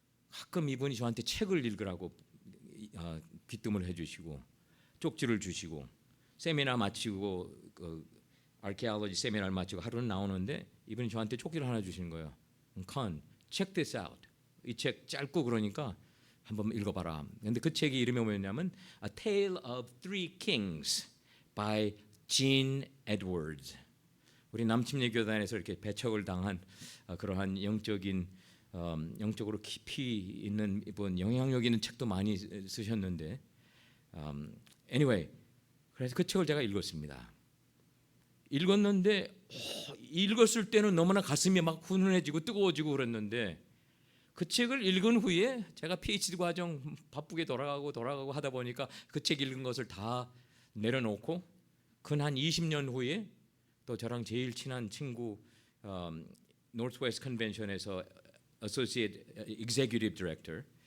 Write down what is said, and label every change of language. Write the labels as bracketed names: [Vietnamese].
[Korean] 가끔 이분이 저한테 책을 읽으라고 귀뜸을 해주시고 쪽지를 주시고 세미나 마치고 아르케올로지 세미나를 마치고 하루는 나오는데 이분이 저한테 쪽지를 하나 주시는 거예요. [English] check this out. [Korean] 이 책 짧고 그러니까 한번 읽어봐라. 근데 그 책이 이름이 뭐였냐면 A Tale of Three Kings by Gene Edwards. 우리 남침례 교단에서 이렇게 배척을 당한 그러한 영적으로 깊이 있는 이분 영향력 있는 책도 많이 쓰셨는데 anyway 그래서 그 책을 제가 읽었습니다. 읽었는데 읽었을 때는 너무나 가슴이 막 훈훈해지고 뜨거워지고 그랬는데 그 책을 읽은 후에 제가 PhD 과정 바쁘게 돌아가고 하다 보니까 그 책 읽은 것을 다 내려놓고 근 한 20년 후에 또 저랑 제일 친한 친구 노스웨스트 컨벤션에서 Associate Executive Director